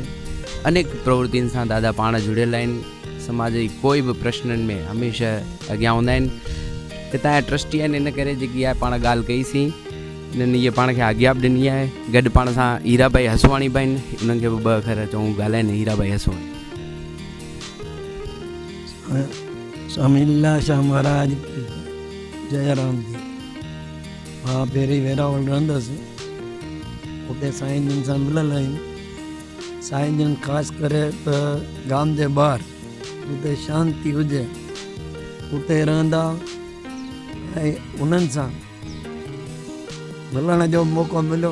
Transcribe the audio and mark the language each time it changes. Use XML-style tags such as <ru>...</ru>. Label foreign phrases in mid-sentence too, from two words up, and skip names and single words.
<sd>अनेक प्रवृतियुनि सां दादा पाण जुड़ियल आहिनि। समाज जी कोई बि प्रश्ननि में हमेशह अॻियां हूंदा आहिनि। हितां जा ट्रस्टी आहिनि, इन करे जेकी आहे पाण ॻाल्हि कईसीं, इन्हनि इहे पाण खे आज्ञा बि ॾिनी आहे। गॾु पाण सां हीराबाई हसवाणी बि आहिनि, उन्हनि खे बि ॿ अखर चऊं ॻाल्हाइनि। हीराबाई हसवाणी। स्वामी लीलाशाह महाराज की जय राम जी। मां पहिरीं वेरावल रहंदुसि, उते साईं जन सां मिलियल आहियूं। साईं जन ख़ासि करे त गाम जे ॿाहिरि उते शांती हुजे उते रहंदा ऐं उन्हनि सां मिलण जो मौक़ो मिलियो।</sd>